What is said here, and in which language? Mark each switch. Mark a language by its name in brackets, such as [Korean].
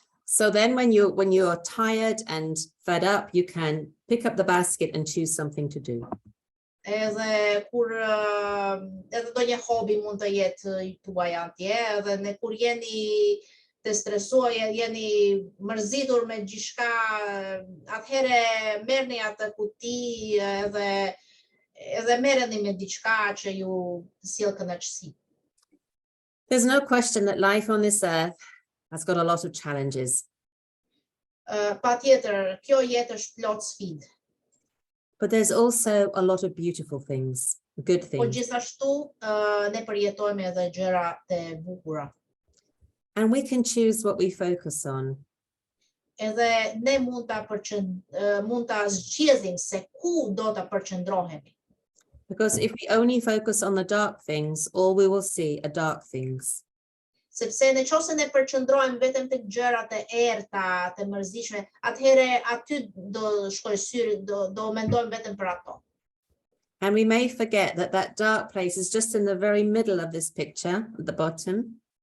[English] So then when you're tired and fed up, you can pick up the basket and choose something to do. [Albanian] Edhe kur edhe ndonjë hobi mund të jetë tuaj atje, edhe kur jeni të stresuar, jeni mërzitur me gjithçka, atëherë merrni atë kuti edhe merreni me diçka që ju sjell kënaqësi. [English] There's no question that life on this earth has got a lot of challenges. [Albanian] Patjetër, kjo jetë është plot sfidë. [English] But there's also a lot of beautiful things, good [Albanian] Po [English] things. [Albanian] gjithashtu ne përjetojmë edhe gjëra të bukura. [English] And we can choose what we focus on. [Albanian] Edhe ne mund ta zgjedhim se ku do ta përqendrohemi. [English] Because if we only focus on the dark things, all we will see are dark things. [Albanian] Sepse nëse ne përqendrohemi vetëm tek gjërat e errta, të mërzitshme, atëherë aty do shkojë syri, do mendojmë vetëm për ato. [English] And we may forget that that dark place is just in the very middle of this picture, at the bottom.